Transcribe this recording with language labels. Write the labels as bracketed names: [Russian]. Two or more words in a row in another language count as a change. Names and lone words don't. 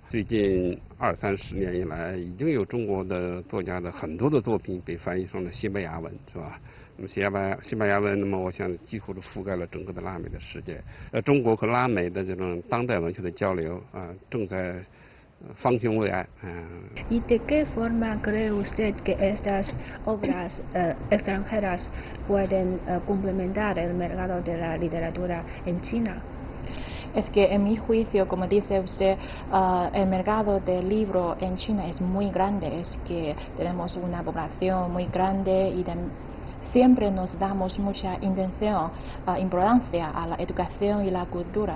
[Chinese] 最近20-30年以来，已经有中国的作家的很多的作品被翻译成了西班牙文，是吧？那么西班牙文，那么我想几乎都覆盖了整个的拉美的世界。中国和拉美的这种当代文学的交流正在方兴未艾。 [Spanish] ¿Y de qué forma cree usted que estas obras extranjeras pueden complementar el mercado de la literatura en China? Es que en mi juicio, como dice usted, el mercado del libro en China es muy grande, es que tenemos una población muy grande y siempre nos damos mucha importancia a la educación y la cultura.